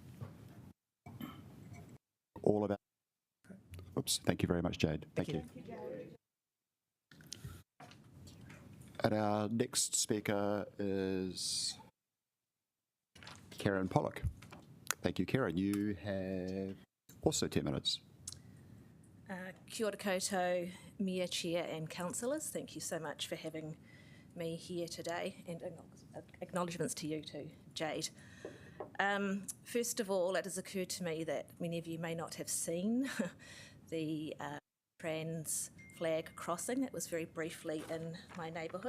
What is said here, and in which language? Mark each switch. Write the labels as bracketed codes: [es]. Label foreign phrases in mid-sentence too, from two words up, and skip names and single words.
[en] All about. Oops. Thank you very much, Jade. Thank you. And our next speaker is Karen Pollock. Thank you, Karen. You have also 10 minutes. [mi] Kia ora koutou, [en] Mayor, Chair and Councillors. Thank you so much for having me here today, and acknowledgements to you too, Jade. First of all, it has occurred to me that many of you may not have seen the trans flag crossing that was very briefly in my neighbourhood.